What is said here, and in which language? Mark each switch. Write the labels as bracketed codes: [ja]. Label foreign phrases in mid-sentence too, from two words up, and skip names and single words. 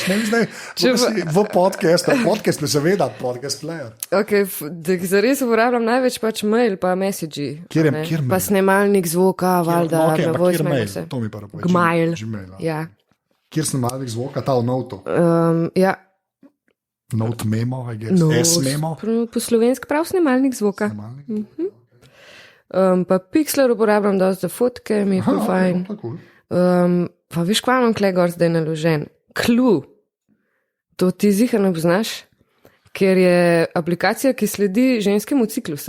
[sl] Ne vem, zdaj v podcastu. Podcast je seveda podcast player. Ok, da zares uporabljam največ pač mail pa message. Kjer mail? Pa snemalnik zvoka, valjda. Ok, pa kjer mail? To mi pa povej. Gmail. Ja. Kjer snemalnik zvoka? Ta v notu? Ja. [en] Note memo, I guess. S-memo? [sl] Po slovenski prav snemalnik zvoka. Pa Pixlr uporabljam dosti za fotke, mi je ful fajn. Pa veš, kva imam kle gor zdaj naložen? Clue. To ti zihar ne poznaš? Ker je aplikacija, ki sledi ženskemu ciklusu.